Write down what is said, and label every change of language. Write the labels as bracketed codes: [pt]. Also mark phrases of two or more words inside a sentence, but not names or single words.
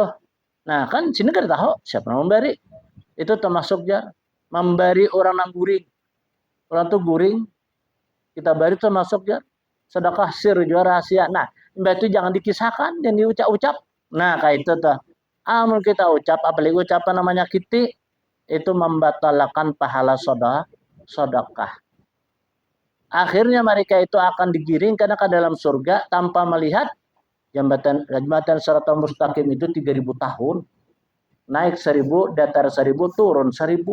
[bjn] Nah, kan sini kada tahu siapa yang memberi. Itu termasuk jar memberi orang nang guring. Orang tuh guring kita beri termasuk jar sedekah sir juga rahasia. [id] Nah, itu jangan dikisahkan dan diucap-ucap. [bjn] Nah, kayak itu tuh. Amun kita ucap, apalagi ucapan namanya kiti, itu membatalkan pahala sedekah. [id] Akhirnya mereka itu akan digiringkan ke dalam surga tanpa melihat jambatan Shiratal Mustaqim itu 3000 tahun. Naik 1000, datar 1000, turun 1000.